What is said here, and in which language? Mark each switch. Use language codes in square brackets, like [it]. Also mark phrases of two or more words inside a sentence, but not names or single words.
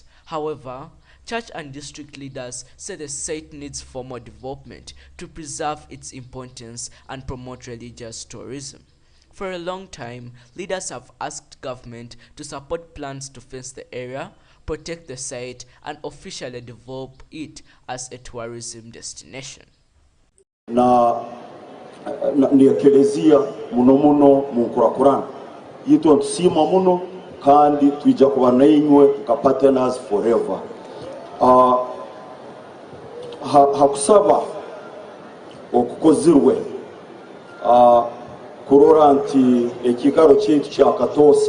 [en] However, church and district leaders say the site needs formal development to preserve its importance and promote religious tourism. For a long time, leaders have asked government to support plans to fence the area, protect the site, and officially develop it as a tourism destination. [ttj] Ekelezia muno mu nkurakurana yitwa ntusima muno kandi twija kuba nainywe nka [en] partners forever. [ttj] Hakusaba okukozirwe kurora nti ekikaro kyaitu kya Katosa